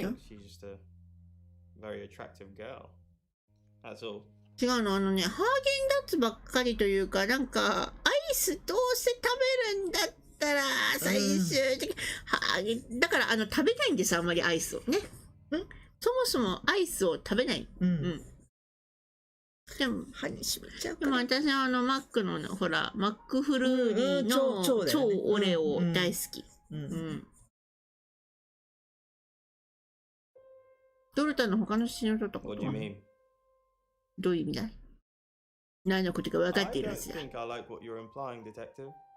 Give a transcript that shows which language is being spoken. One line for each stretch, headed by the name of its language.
English: I think she's just a very attractive girl. That's all.
Japanese: 違うの、ハーゲンダッツばっかりというか、なんか、アイスどうせ食べるんだったら、最終的に、ハーゲン、だから、食べないんです、あんまりアイスをね。そもそもアイスを食べない。でも、歯にしめちゃうから。でも私はマックの、ほら、マックフルーリーの超オレオ大好き。ドルタの他の写真を撮ったことはどういう意味だい？何のことか分かっているはずだ。
English: I don't think I like what you're implying, detective.